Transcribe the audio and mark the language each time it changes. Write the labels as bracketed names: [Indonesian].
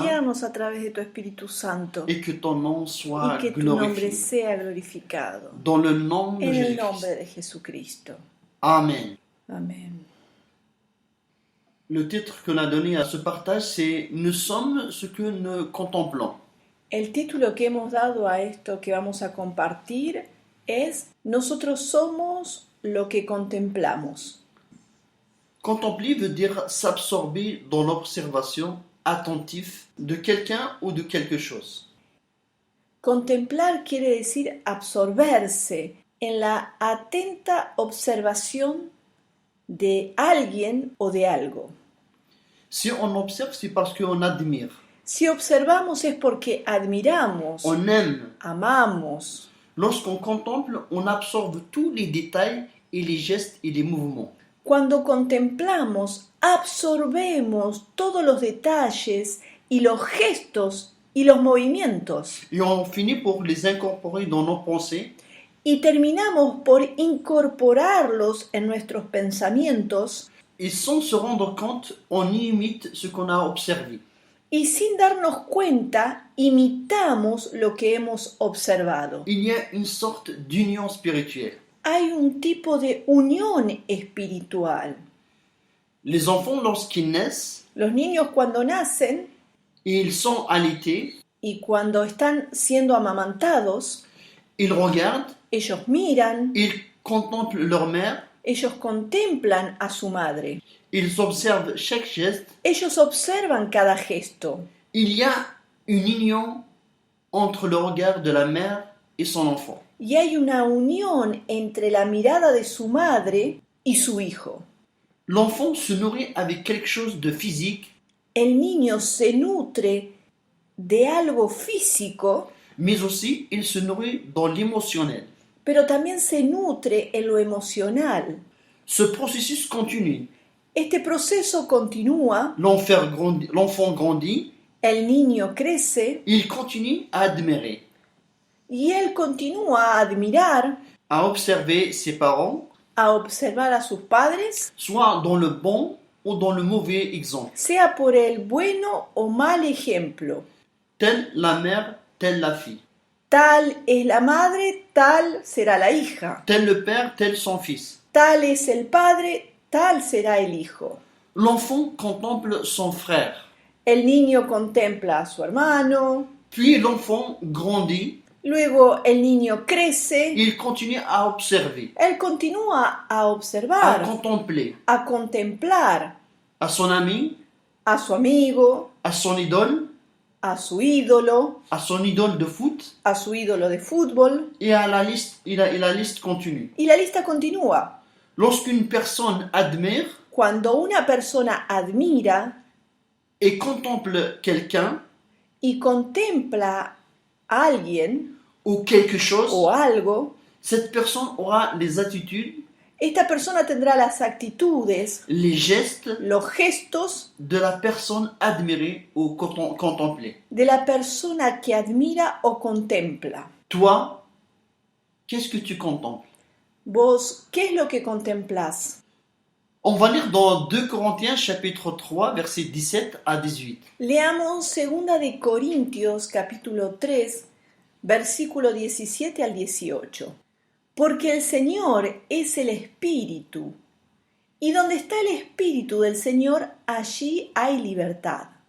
[Spanish] guiarnos a través de tu Espíritu Santo [French] et que ton nom soit [Spanish] y que tu nombre [French] glorifié. [Spanish] sea glorificado. [French] Dans le nom de [Spanish] En el [French] Jésus-Christ. [Spanish] nombre de Jesucristo. [French] Amen. [Spanish] Amén. [French] Le titre que l'on a donné à ce partage, c'est « Nous sommes ce que nous contemplons ». [Spanish] El título que hemos dado a esto que vamos a compartir es Nosotros somos lo que contemplamos. [French] Contempler veut dire s'absorber dans l'observation attentive de quelqu'un ou de quelque chose. [Spanish] Contemplar quiere decir absorberse en la atenta observación de alguien o de algo. [French] Si on observe, c'est parce qu'on admire, [Spanish] Si observamos es porque admiramos, [French] on aime. [Spanish] amamos. [French] Lorsqu'on contemple, on absorbe tous les détails et les gestes et les mouvements. [Spanish] Cuando contemplamos, absorbemos todos los detalles y los gestos y los movimientos. [French] Et on finit pour les incorporer dans nos pensées [Spanish] Y terminamos por incorporarlos en nuestros pensamientos [French] et sans se rendre compte, on imite ce qu'on a observé. [Spanish] y sin darnos cuenta imitamos lo que hemos observado. [French] Il y a une sorte d'union spirituelle. [Spanish] Hay un tipo de unión espiritual. [French] Les enfants, lorsqu'ils naissent, [Spanish] Los niños cuando nacen [French] ils sont allaités, [Spanish] y cuando están siendo amamantados, [French] ils regardent, [Spanish] ellos miran, [French] ils contemplent leur mère, [Spanish] ellos contemplan a su madre, [French] ils observent chaque geste. [Spanish] ellos observan cada gesto. [French] Il y a une union entre le regard de la mère et son enfant. [Spanish] Y hay una unión entre la mirada de su madre y su hijo. [French] L'enfant se nourrit avec quelque chose de physique, [Spanish] El niño se nutre de algo físico, [French] mais aussi il se nourrit dans l'émotionnel. [Spanish] pero también se nutre en lo emocional. [French] Ce processus continue. [Spanish] Este proceso continúa, [French] L'enfant grandit, [Spanish] el niño crece [French] il continue à admirer, [Spanish] y él continúa a admirar, [French] à observer ses parents, [Spanish] a observar a sus padres, [French] soit dans le bon ou dans le mauvais exemple. [Spanish] sea por el bueno o mal ejemplo. [French] Telle la mère, telle la fille. [Spanish] Tal es la madre, tal será la hija. [French] Tel le père, tel son fils. [Spanish] Tal es el padre, tal será el hijo. [French] L'enfant contemple son frère. [Spanish] El niño contempla a su hermano, [French] Puis l'enfant grandit, [Spanish] luego el niño crece, [French] il continue à observer, [Spanish] él continúa a [French] à [Spanish] observar, [French] contempler [Spanish] a contemplar [French] à son ami, [Spanish] a su amigo, [French] à son idole de foot, [Spanish] a su ídolo de fútbol, [French] et à la liste, et la liste continue. [Spanish] y la lista continúa. [French] Lorsqu'une personne admire [Spanish] Cuando una persona admira [French] et contemple quelqu'un [Spanish] y contempla a alguien [French] ou quelque chose, [Spanish] o algo, [French] cette personne aura les attitudes, [Spanish] Esta persona tendrá las actitudes, [French] les gestes [Spanish] los gestos [French] de la personne admirée ou contemplée. [Spanish] de la persona que admira o contempla. [French] Toi, qu'est-ce que tu contemples? [Spanish] Vos, ¿qué es lo que contemplás? [French] On va lire dans 2 Corinthiens chapitre 3 versets 17 à 18. [Spanish] Leamos 2 de Corintios capítulo 3, versículo 17 al 18. Porque el Señor es el Espíritu, y donde está el Espíritu del Señor, allí hay libertad.